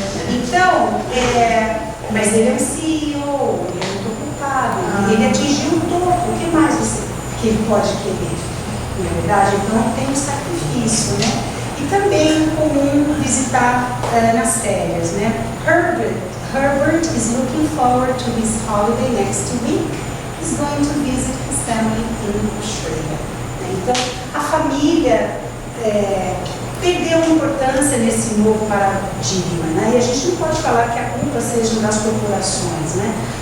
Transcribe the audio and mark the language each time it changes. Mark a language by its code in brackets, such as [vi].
[pt] Então, mas ele é um CEO, ele é muito ocupado, ele atingiu o topo, o que mais que ele pode querer? Na verdade, então tem um sacrifício, né? E também é comum visitar nas férias, né? [en] Herbert is looking forward to his holiday next week. He's going to visit his family in Australia. [pt] Então, a família perdeu importância nesse novo paradigma, né? E a gente não pode falar que a culpa seja das corporações, né?